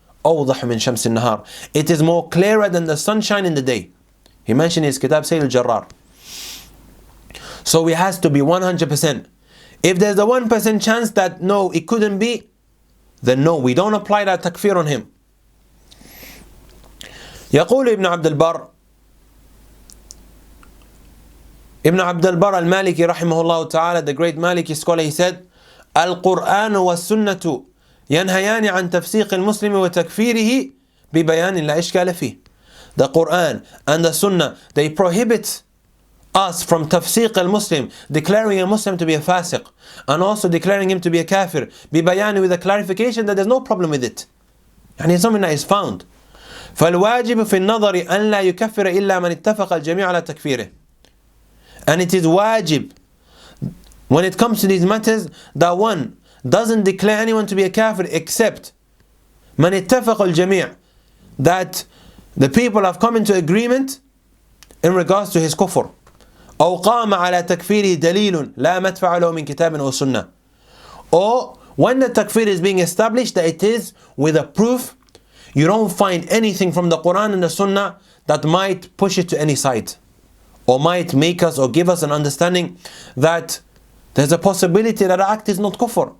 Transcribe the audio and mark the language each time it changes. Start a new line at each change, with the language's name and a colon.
Arabic: أوضح من شمس النهار,
English: it is more clearer than the sunshine in the day. He mentioned in his kitab Sayyid al-Jarrar. So it has to be 100%. If there's a 1% chance that no, it couldn't be, then no, we don't apply that takfir on him.
Arabic: يقول ابن عبد البر,
English: Ibn Abd al-Barr al-Maliki rahimahullah ta'ala, the great Maliki scholar, he said,
Arabic: القرآن والسنة ينهيان عن تفسيق المسلم وتكفيره ببيان لا إشكال فيه.
English: The Quran and the Sunnah, they prohibit us from tafsiq al-Muslim, declaring a Muslim to be a fasiq, and also declaring him to be a kafir,
Arabic: ببيان,
English: with a clarification that there's no problem with it. And it's something that is found.
Arabic: فالواجب في النظر أن لا يكفر إلا من اتفق الجميع على تكفيره.
English: And it is wajib, when it comes to these matters, that one doesn't declare anyone to be a kafir except
Arabic: من اتفق الجميع,
English: that the people have come into agreement in regards to his kufr.
Arabic: أو قام على تكفيره دليل لا مدفع له من كتاب أو سنة.
English: Or when the takfir is being established, that it is with a proof, you don't find anything from the Quran and the Sunnah that might push it to any side, or might make us or give us an understanding that there's a possibility that the act is not kufr.